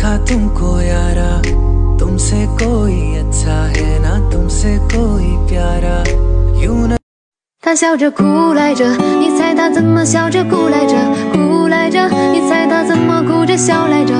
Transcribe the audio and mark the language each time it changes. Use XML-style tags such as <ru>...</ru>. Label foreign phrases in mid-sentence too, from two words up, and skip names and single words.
<hi>तुमको यारा तुमसे कोई अच्छा है ना तुमसे कोई प्यारा यूं न</hi> <zh>他笑着哭来着，你猜他怎么笑着哭来着？哭来着，你猜他怎么哭着笑来着？</zh>